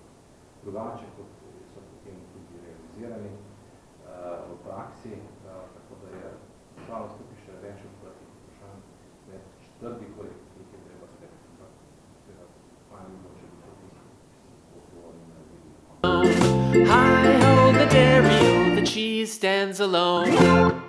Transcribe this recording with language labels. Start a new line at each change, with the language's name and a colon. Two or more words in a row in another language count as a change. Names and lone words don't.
Slovenian: Drugače, kot so potem tudi realizirani v praksi, tako da je žalost tukaj še več odprtih vprašanj, med četrti korektiv, ki je treba spet, seveda, fajn bilo, če bi to tisto, ki so odgovorni naredili.
English: Hi ho, the dairy o, the cheese stands alone.